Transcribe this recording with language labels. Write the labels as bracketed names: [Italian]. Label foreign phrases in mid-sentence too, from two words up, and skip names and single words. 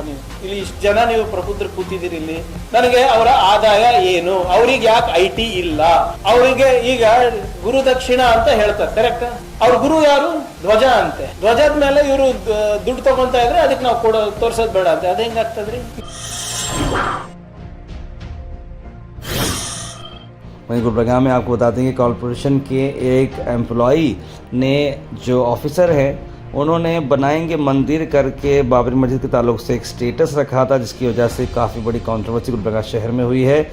[Kannada] ನೀವು ಇಲ್ಲಿ ಇಷ್ಟು ಜನ ನೀವು ಪ್ರಬುದ್ಧರು ಕೂತಿದ್ದೀರಿ ಇಲ್ಲಿ, ನನಗೆ ಅವರ ಆದಾಯ ಏನು? ಅವ್ರಿಗೆ ಯಾಕೆ IT ಇಲ್ಲ? ಅವರಿಗೆ ಈಗ ಗುರು ದಕ್ಷಿಣ ಅಂತ ಹೇಳ್ತಾರೆ, ಕರೆಕ್ಟ್? ಅವ್ರ ಗುರು ಯಾರು? ಧ್ವಜ ಅಂತೆ. ಧ್ವಜದ ಮೇಲೆ ಇವರು ದುಡ್ಡು ತಗೊಂತಾ ಇದ್ರೆ ಅದಕ್ಕೆ ನಾವು ತೋರ್ಸೋದ್ ಬೇಡ ಅಂತೆ. ಅದ ಹೆಂಗಾಗ್ತದ್ರಿ? [Hindi] वहीं गुलबर्गा में आपको बताते हैं कि कॉरपोरेशन के एक एम्प्लॉई ने जो ऑफिसर हैं उन्होंने बनाएंगे मंदिर करके बाबरी मस्जिद के ताल्लुक से एक स्टेटस रखा था, जिसकी वजह से काफ़ी बड़ी कंट्रोवर्सी गुलबर्गा शहर में हुई है।